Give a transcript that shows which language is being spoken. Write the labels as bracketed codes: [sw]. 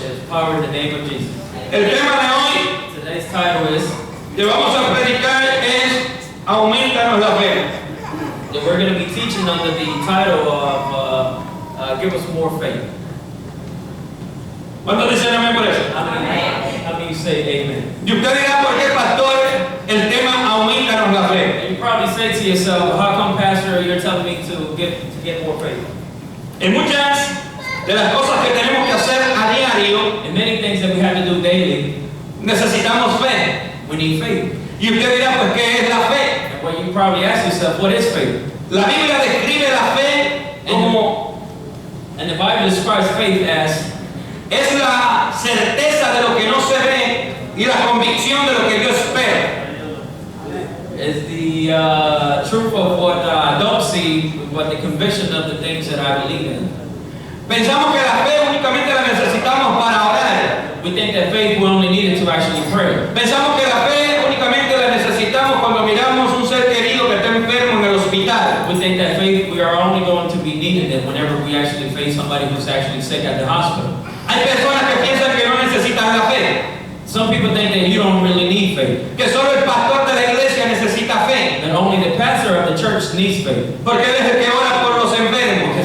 [en] There's power in the name of Jesus. [es] El tema de hoy [en] Today's title is [es] que vamos a predicar es aumentanos la fe. [en] that we're going to be teaching under the title of Give Us More Faith. [es] ¿Cuántos dicen amén por eso? [en] How many of you say amen? [es] Y usted dirá, ¿por qué, pastor, el tema aumentanos la fe? [en] And you probably say to yourself, well, how come, Pastor, you're telling me to get more faith? [es] En muchas de las cosas que tenemos que hacer a diario, [en] In many things that we have to do daily, [es] necesitamos fe. [en] we need faith. [es] Y usted dirá, pues, ¿qué es la fe? [en] And what you probably ask yourself, what is faith? [es] La Biblia describe la fe como [en] And the Bible describes faith as [es] es la certeza de lo que no se ve y la convicción de lo que yo espero. [en] is the truth of what I don't see, but the conviction of the things that I believe in. [es] Pensamos que la fe únicamente la necesitamos para orar. [en] We think that faith we only need it to actually pray. [es] Pensamos que la fe únicamente la necesitamos cuando miramos un ser querido que está enfermo en el hospital. [en] We think that faith we are only going to be needing it whenever we actually face somebody who's actually sick at the hospital. [es] Hay personas que piensan que no necesitan la fe, [en] Some people think that you don't really need faith, [es] que solo el pastor de la iglesia necesita fe, [en] that only the pastor of the church needs faith, [es] porque él es el que ora por los enfermos,